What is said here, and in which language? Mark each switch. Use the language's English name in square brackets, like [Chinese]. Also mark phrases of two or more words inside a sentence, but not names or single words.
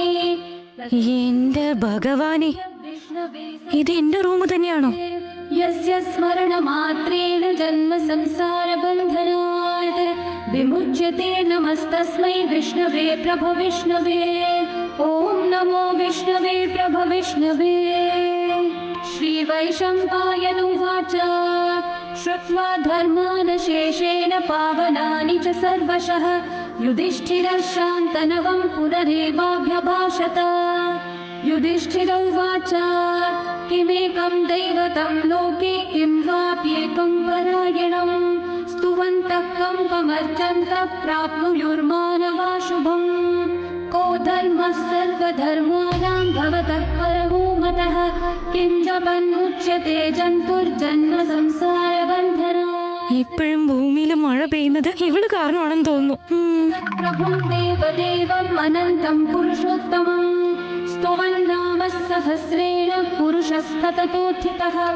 [Malayalam] എന്റെ ഭഗവാനെ, ഇത് എന്റെ റൂം തന്നെയാണോ? [Sanskrit] യസ്യ സ്മരണമാത്രേണ ജന്മ സംസാര ബന്ധനാത് വിമുച്യത്തെ നമസ്തസ്മൈ വിഷ്ണവേ പ്രഭ വിഷ്ണവേ. ഓം നമോ വിഷ്ണവേ പ്രഭ വിഷ്ണവേ. श्रीवैशम्पायनुवाच श्रुत्वा धर्मानशेषेण पावनानि च सर्वशः युधिष्ठिरः शान्तनवं पुनरेवाभ्यभाषत. युधिष्ठिर उवाच किमेकं दैवतं लोके किं वाप्येकं परायणं स्तुवन्तः कम्पमर्चन्तः प्राप्नुयुर्मानवा शुभम्. को धर्मः सर्वधर्माणां भवतः परमो मतः किं जपन्मुच्यते जन्तुर्जन्म संसारबन्धनात्. [Malayalam] ഇപ്പോഴും ഭൂമിയിൽ മഴ പെയ്യുന്നത് ഇവള് കാരണമാണെന്ന് തോന്നുന്നു. [Sanskrit] प्रभुं देवदेवम् अनन्तं पुरुषोत्तमं स्तुवन् नामः सहस्रेण पुरुषस्तततोत्थितः.